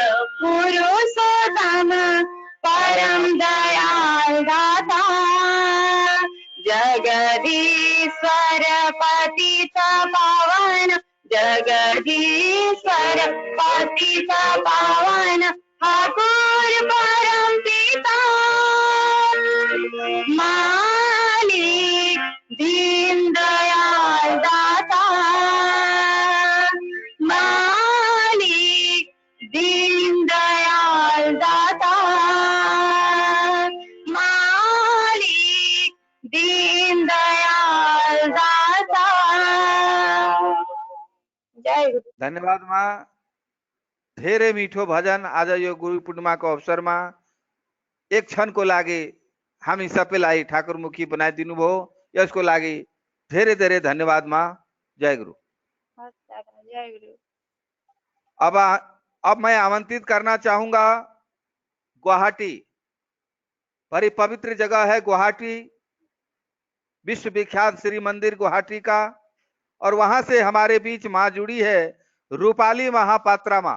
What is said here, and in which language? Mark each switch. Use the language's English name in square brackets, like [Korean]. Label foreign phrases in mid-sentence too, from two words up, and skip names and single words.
[Hindi] पुरुषोत्तम परम दयाल दाता जगदीश्वर पतित पावन जगदीश्वर पतित पावन ठाकुर परम पिता मालिक दीन दयाल दाता मालिक दीन दयाल दाता मालिक दीन दयाल दाता। जय गुरु। [Nepali] धन्यवाद माँ। धेरे मीठो भजन आज यो गुरु पूर्णिमा को [Hindi] अवसर में [Nepali] एक क्षण को लागे हम ही सब लाई ठाकुर मुखी बनाए दिनु भो यसको लागि धेरै धेरै धन्यवाद माँ। जय गुरु। [Hindi] जय गुरु। अब मैं आमंत्रित करना चाहूंगा गुवाहाटी, बड़ी पवित्र जगह है गुवाहाटी, विश्व विख्यात श्री मंदिर गुवाहाटी का, और वहां से हमारे बीच मां जुड़ी है रूपाली महापात्रा मां।